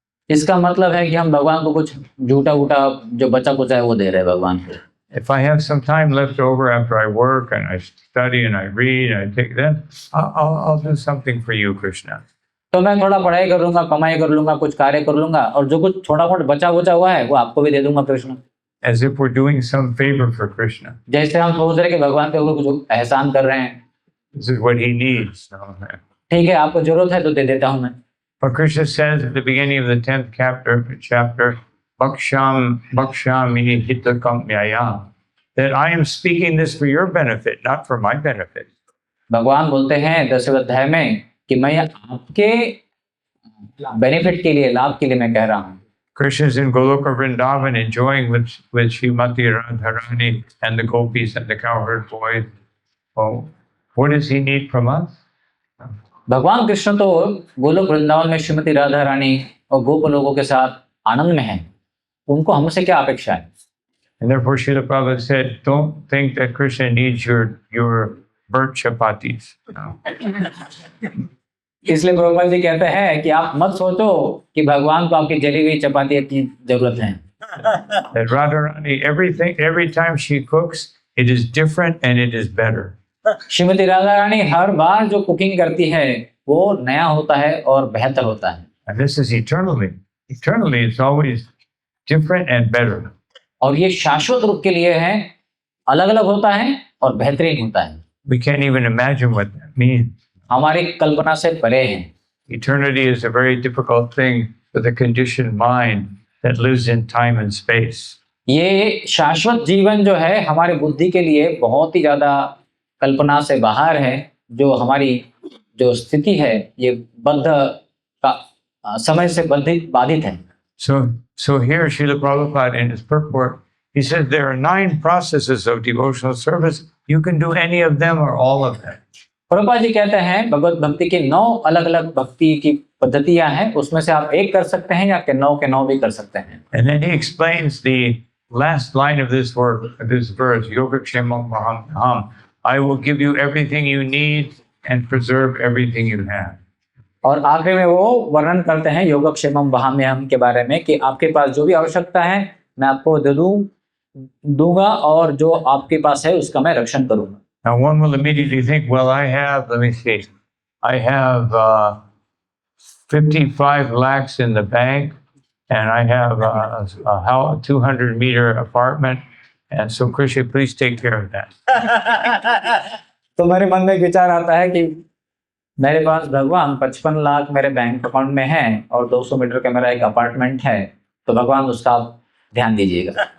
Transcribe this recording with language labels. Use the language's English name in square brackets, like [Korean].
[Hindi] इसका मतलब है कि हम भगवान को कुछ झूठा जो बचा कुचा है वो दे रहे हैं भगवान को। [English] if I have some time left over after I work and I study and I read and I take, then I'll do something for you, Krishna. [Hindi] तो मैं थोड़ा पढ़ाई कर लूंगा, कमाई कर लूंगा, कुछ कार्य कर लूंगा और जो कुछ थोड़ा बहुत बचा बुचा हुआ है वो आपको भी दे दूंगा Krishna. [English] As if we're doing some favor for Krishna. [Hindi] जैसे हम सोच रहे हैं कि भगवान के ऊपर कुछ एहसान कर रहे हैं। [English] This is what he needs. [Hindi] ठीक है, आपको जरूरत है तो दे देता हूं मैं। [English] But Krishna says at the beginning of the 10th chapter, [Sanskrit] Bhakshami hitakamyaya, [English] that I am speaking this for your benefit, not for my benefit. [Hindi] भगवान बोलते हैं 10वें अध्याय में कि मैं आपके बेनिफिट के लिए, लाभ के लिए मैं कह रहा हूँ। [English] Krishna is in Goloka Vrindavan enjoying with Srimati Radharani and the gopis and the cowherd boys. Oh, what does he need from us? [Hindi] भगवान कृष्ण तो गोलोक वृंदावन में श्रीमती राधा रानी और गोप लोगों के साथ आनंद में हैं। उनको हमसे क्या अपेक्षा है? [English] And therefore Srila Prabhupada said, don't think that Krishna needs your burnt chapatis. [Hindi] इसलिए प्रभुपाद जी कहते हैं कि आप मत सोचो कि भगवान को आपकी जली हुई चपाती की जरूरत है। [English] That Radharani, every time she cooks, it is different and it is better. [Hindi] Shrimati Radha Rani हर बार जो कुकिंग करती है वो नया होता है और बेहतर होता है। [English] And this is eternally. Eternally, it's always different and better. [Hindi] और ये शाश्वत रूप के लिए है, अलग अलग होता है और बेहतरीन होता है। [English] We can't even imagine what that means. [Hindi] हमारी कल्पना से परे है। [English] Eternity is a very difficult thing for the conditioned mind that lives in time and space. [Hindi] ये शाश्वत जीवन जो है हमारी बुद्धि के लिए बहुत ही ज्यादा कल्पना से बाहर है। जो हमारी जो स्थिति है ये बद्ध का समय से बाधित है। [English] So here Srila Prabhupada in his purport, he says there are 9 processes of devotional service. You can do any of them or all of them. [Hindi] Prabhupada ji कहते हैं भगवत भक्ति के 9 अलग अलग भक्ति की पद्धतियां हैं, उसमें से आप एक कर सकते हैं या 9 के 9 भी कर सकते हैं। [English] And then he explains the last line of this verse, [Sanskrit] Yogakshemam Mahamaham. [English] I will give you everything you need and preserve everything you have. [Hindi] और आखिर में वो वर्णन करते हैं [Sanskrit] योगक्षेमम वहाम्यहम [Hindi] के बारे में कि आपके पास जो भी आवश्यकता है मैं आपको दे दूंगा और जो आपके पास है उसका मैं रक्षण करूंगा। [English] Now one will immediately think, well, let me see, I have 55 lakhs in the bank and I have a 200-meter apartment, and so Krishna, please take care of that. [Hindi] तो मेरे मन में विचार आता है कि मेरे पास भगवान 55 लाख मेरे बैंक अकाउंट में है और 200 मीटर का मेरा एक अपार्टमेंट है, तो भगवान उसका ध्यान दीजिएगा।